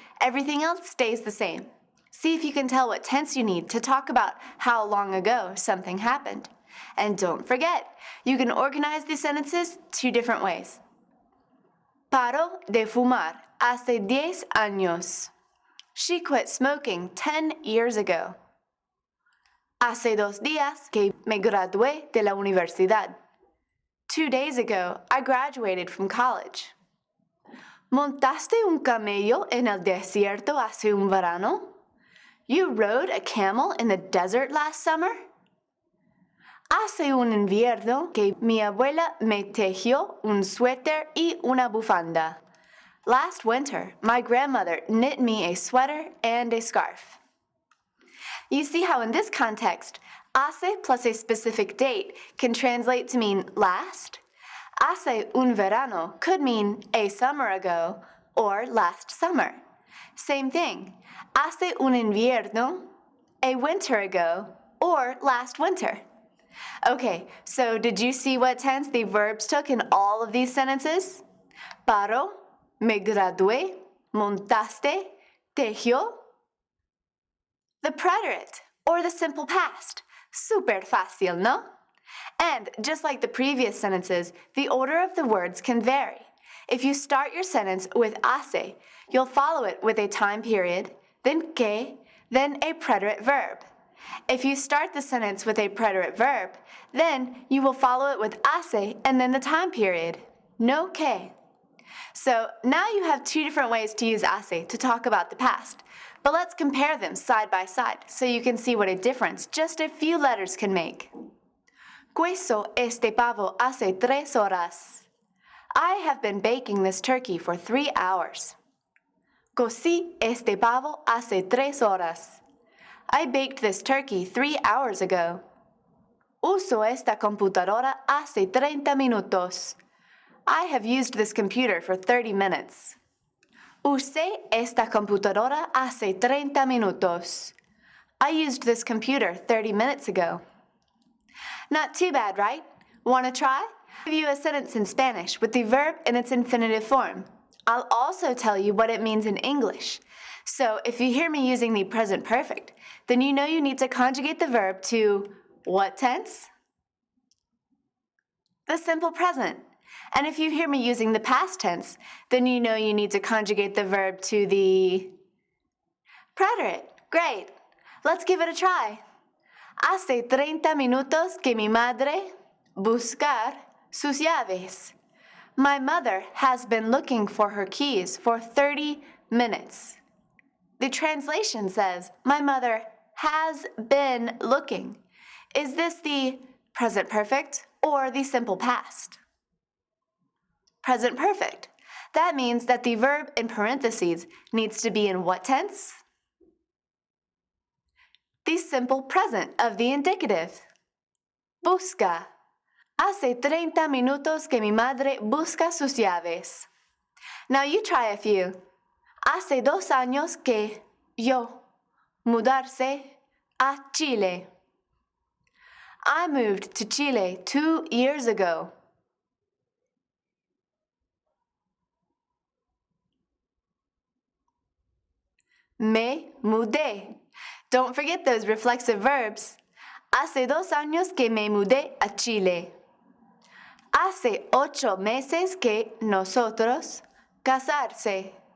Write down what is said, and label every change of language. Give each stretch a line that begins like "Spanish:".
English: Everything else stays the same. See if you can tell what tense you need to talk about how long ago something happened. And don't forget, you can organize the sentences 2 different ways.
Spanish: Paro de fumar hace 10 años.
English: She quit smoking 10 years ago.
Spanish: Hace 2 días que me gradué de la universidad.
English: 2 days ago, I graduated from college.
Spanish: ¿Montaste un camello en el desierto hace un verano?
English: You rode a camel in the desert last summer?
Spanish: Hace un invierno que mi abuela me tejió un suéter y una bufanda.
English: Last winter, my grandmother knit me a sweater and a scarf. You see how in this context, hace plus a specific date can translate to mean last? Hace un verano could mean a summer ago or last summer. Same thing, hace un invierno, a winter ago or last winter. Okay, so did you see what tense the verbs took in all of these sentences?
Spanish: Paro, me gradué, montaste, tejió.
English: The preterite, or the simple past.
Spanish: Super fácil, ¿no?
English: And just like the previous sentences, the order of the words can vary. If you start your sentence with hace, you'll follow it with a time period, then que, then a preterite verb. If you start the sentence with a preterite verb, then you will follow it with hace and then the time period, no que. So now you have two different ways to use hace to talk about the past, but let's compare them side by side so you can see what a difference just a few letters can make.
Spanish: Cuezo este pavo hace 3 horas.
English: I have been baking this turkey for 3 hours.
Spanish: Cocí este pavo hace 3 horas.
English: I baked this turkey 3 hours ago.
Spanish: Uso esta computadora hace 30 minutos.
English: I have used this computer for 30 minutes.
Spanish: Usé esta computadora hace 30 minutos.
English: I used this computer 30 minutes ago. Not too bad, right? Want to try? I'll give you a sentence in Spanish with the verb in its infinitive form. I'll also tell you what it means in English. So if you hear me using the present perfect, then you know you need to conjugate the verb to what tense? The simple present. And if you hear me using the past tense, then you know you need to conjugate the verb to the preterite. Great. Let's give it a try.
Spanish: Hace 30 minutos que mi madre buscar sus llaves.
English: My mother has been looking for her keys for 30 minutes. The translation says, my mother has been looking. Is this the present perfect or the simple past? Present perfect. That means that the verb in parentheses needs to be in what tense? The simple present of the indicative.
Spanish: Busca. Hace 30 minutos que mi madre busca sus llaves.
English: Now you try a few.
Spanish: Hace 2 años que yo mudarse a Chile.
English: I moved to Chile 2 years ago.
Spanish: Me mudé.
English: Don't forget those reflexive verbs.
Spanish: Hace 2 años que me mudé a Chile. Hace 8 meses que nosotros casarse.